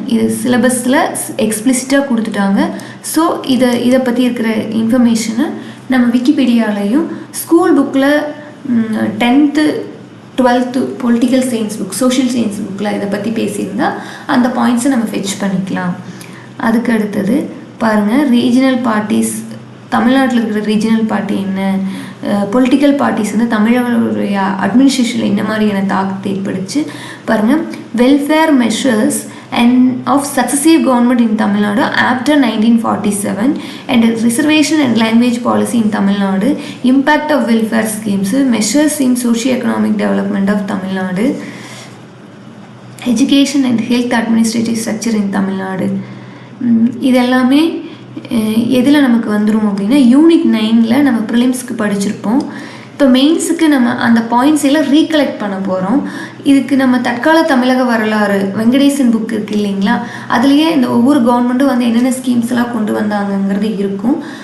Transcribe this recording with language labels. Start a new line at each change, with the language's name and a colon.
Tamil: இது சிலபஸில் எக்ஸ்பிளிசிட்டாக கொடுத்துட்டாங்க. ஸோ இதை பற்றி இருக்கிற இன்ஃபர்மேஷனை நம்ம விக்கிபீடியாலையும் ஸ்கூல் புக்கில் 10th 12th political science book, social science புக்கில் இதை பற்றி பேசியிருந்தால் அந்த பாயிண்ட்ஸை நம்ம ஃபெச் பண்ணிக்கலாம். அதுக்கு அடுத்தது பாருங்கள், ரீஜனல் பார்ட்டிஸ், தமிழ்நாட்டில் இருக்கிற ரீஜனல் பார்ட்டி என்ன, பொலிட்டிக்கல் பார்ட்டிஸ் வந்து தமிழர்களுடைய அட்மினிஸ்ட்ரேஷனில் என்ன மாதிரியான தாக்கத்தை ஏற்படுச்சு பாருங்கள்.
English: Welfare measures and of successive government in Tamil Nadu after 1947 and reservation and language policy in Tamil Nadu, impact of welfare schemes, measures in socio-economic development of Tamil Nadu, education and health administrative structure in Tamil Nadu.
Tamil: இதெல்லாமே எதில் நமக்கு வந்துடும் அப்படின்னா unit 9ல் நம்ம ப்ரிலிம்ஸ்க்கு படிச்சிருப்போம். இப்போ மெயின்ஸுக்கு நம்ம அந்த பாயிண்ட்ஸ் எல்லாம் ரீகலெக்ட் பண்ண போகிறோம். இதுக்கு நம்ம தற்கால தமிழக வரலாறு வெங்கடேசன் புக் இருக்குது இல்லைங்களா, அதுலேயே இந்த ஒவ்வொரு கவர்மெண்ட்டும் வந்து என்னென்ன ஸ்கீம்ஸ் எல்லாம் கொண்டு வந்தாங்கங்கிறது இருக்கும்.